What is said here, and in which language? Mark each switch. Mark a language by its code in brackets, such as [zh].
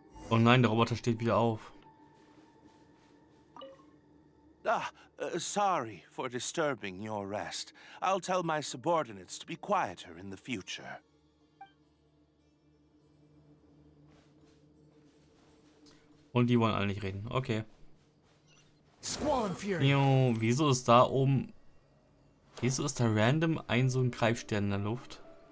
[de] Oh nein, der Roboter steht wieder auf. [en] Sorry for disturbing your rest. I'll tell my subordinates to be quieter in the future. [de] Und die wollen alle nicht reden. Okay. [en] Squall and Fury. [de] Jo, wieso ist da oben... Wieso ist da random so ein Greifstern in der Luft?